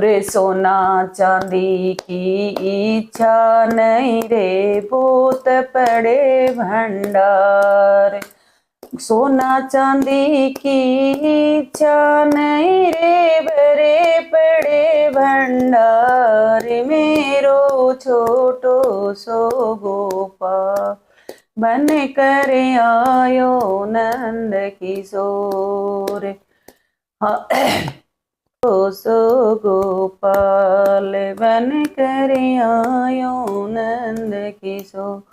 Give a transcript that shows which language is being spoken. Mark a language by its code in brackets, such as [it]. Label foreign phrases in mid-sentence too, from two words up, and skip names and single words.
[hi] रे सोना चांदी की इच्छा नहीं रे भूत पड़े भंडार। सोना चांदी की इच्छा नहीं रे भरे पड़े भंडार। [bra] मेरो छोटो सो गोपाल बन कर आयो नंद किशोर। सो गोपाल बन कर आयो नंद किशोर।